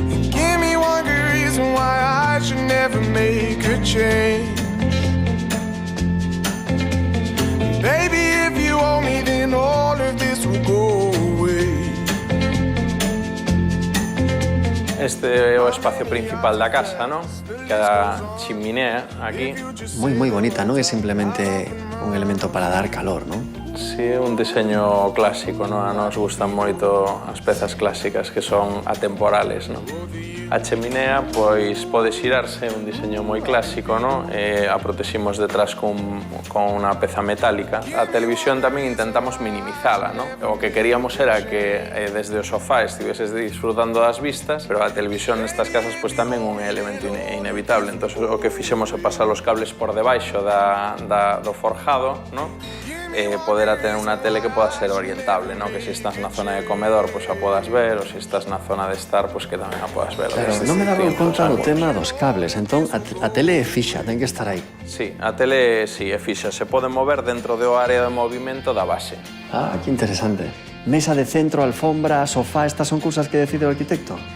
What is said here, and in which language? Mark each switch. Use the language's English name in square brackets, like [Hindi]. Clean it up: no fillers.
[English] Give me one good reason why I should never make a change. Baby, if you owe me, then all of this will go away. [Galician] Este é o espacio principal da casa, ¿no? Cada chiminea aquí. Moi bonita, non é simplemente un elemento para dar calor, non? Sí, é un diseño clásico, ¿no? A nos gustan moito as pezas clásicas que son atemporales, ¿no? A cheminea, pois, pode xirarse, un diseño moi clásico, ¿no? A proteximos detrás con unha peza metálica. A televisión tamén intentamos minimizala, ¿no? O que queríamos era que desde o sofá estiveses disfrutando das vistas, pero a televisión nestas casas, pois, tamén un elemento inevitable. Entón, o que fixemos é pasar os cables por debaixo do forjado, ¿no? poder tener unha tele que poda ser orientable, ¿no? Que se estás na zona de comedor, pois a podas ver, ou se estás na zona de estar, pois que tamén a podas ver. Claro, non me daba conta do tema dos cables, entón a tele é fixa, ten que estar aí. Sí, a tele sí, é fixa, se pode mover dentro do área de movimento da base. Ah, que interesante. Mesa de centro, alfombra, sofá, estas son cousas que decide o arquitecto?